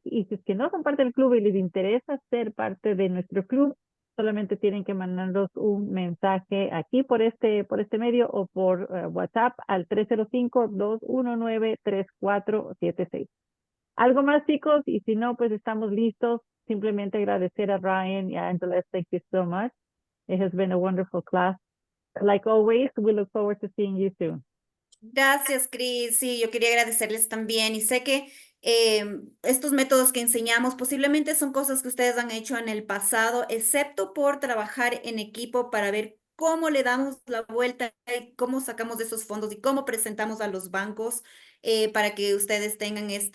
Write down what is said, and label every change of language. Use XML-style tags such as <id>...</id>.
<es>Y si es que no son parte del club y les interesa ser parte de nuestro club, solamente tienen que mandarnos un mensaje aquí por este medio o por WhatsApp al 305-219-3476. Algo más, chicos, y si no, pues estamos listos. Simplemente agradecer a Ryan y a Angela.</es> <en>Thank you so much. It has been a wonderful class. Like always, we look forward to seeing you soon.</en> <es>Gracias, Cris. Sí, yo quería agradecerles también. Y sé que estos métodos que enseñamos posiblemente son cosas que ustedes han hecho en el pasado, excepto por trabajar en equipo para ver cómo le damos la vuelta y cómo sacamos de esos fondos y cómo presentamos a los bancos para que ustedes tengan</es>